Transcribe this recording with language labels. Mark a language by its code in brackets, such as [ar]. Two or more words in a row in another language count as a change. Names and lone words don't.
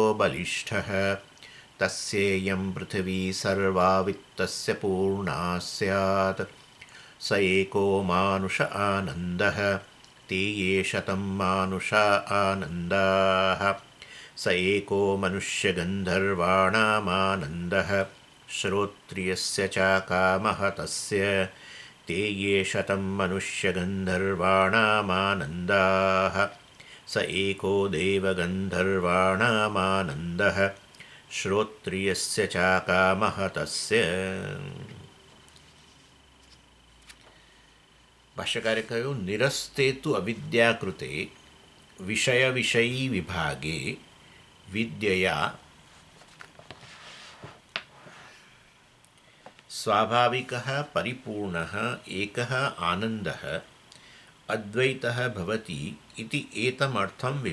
[sa] बलिष्ठः तस्येयं पृथिवी सर्वा वित्तस्य पूर्णा स्यात् स एको मानुष आनन्दः ते ये शतं मानुष आनन्दाः स एको मनुष्यगन्धर्वाणामानन्दः श्रोत्रियस्य च कामः तस्य ते ये शतं मनुष्यगन्धर्वाणामानन्दाः स एको देवगन्धर्वाणामानन्दः श्रोत्रियस्य च कामः तस्य [gu] ભાષ્યકારે કહ્યું [sa] નિરસ્તે તુ અવિદ્યાકૃતે વિષય વિષયી વિભાગે વિદ્યયા સ્વાભાવિકઃ પરિપૂર્ણઃ એકઃ આનંદઃ અદ્વૈતઃ ભવતિ ઇતિ એતમર્થં